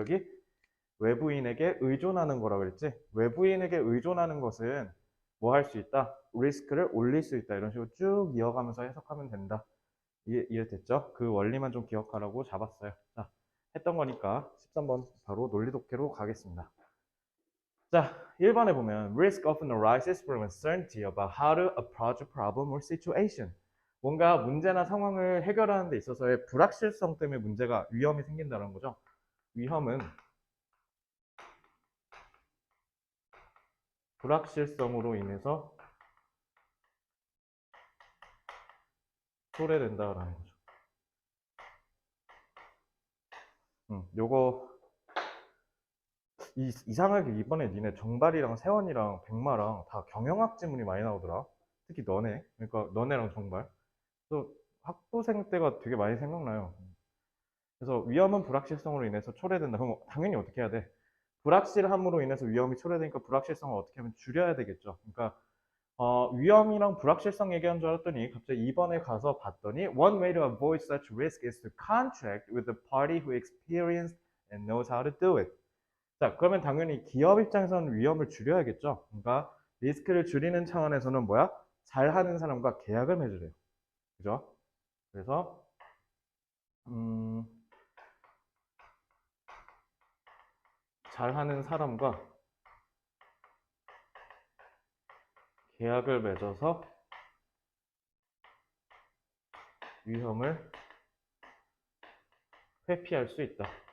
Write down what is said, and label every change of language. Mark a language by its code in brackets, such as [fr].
[ko] 여기 외부인에게 의존하는 거라 그랬지? 외부인에게 의존하는 것은 뭐 할 수 있다? 리스크를 올릴 수 있다. 이런 식으로 쭉 이어가면서 해석하면 된다. 이해됐죠? 그 원리만 좀 기억하라고 잡았어요. 자, 했던 거니까 13번 바로 논리독해로 가겠습니다. 자, 1번에 보면 [en] risk often arises from uncertainty about how to approach a problem or situation. [ko] 뭔가 문제나 상황을 해결하는 데 있어서의 불확실성 때문에 문제가, 위험이 생긴다는 거죠. 위험은 불확실성으로 인해서 초래된다라는 거죠. 요거 이상하게 이번에 니네 정발이랑 세원이랑 백마랑 다 경영학 지문이 많이 나오더라. 특히 너네. 그러니까 너네랑 정발. 또 학부생 때가 되게 많이 생각나요. 그래서 위험은 불확실성으로 인해서 초래된다. 그럼 당연히 어떻게 해야 돼? 불확실함으로 인해서 위험이 초래되니까 불확실성을 어떻게 하면 줄여야 되겠죠. 그러니까 위험이랑 불확실성 얘기한 줄 알았더니 갑자기 2번에 가서 봤더니 [en] One way to avoid such risk is to contract with the party who experienced and knows how to do it. [ko] 자, 그러면 당연히 기업 입장에서는 위험을 줄여야겠죠. 그러니까 리스크를 줄이는 차원에서는 뭐야? 잘하는 사람과 계약을 맺으래요. 그죠? 그래서 잘하는 사람과 계약을 맺어서 위험을 회피할 수 있다.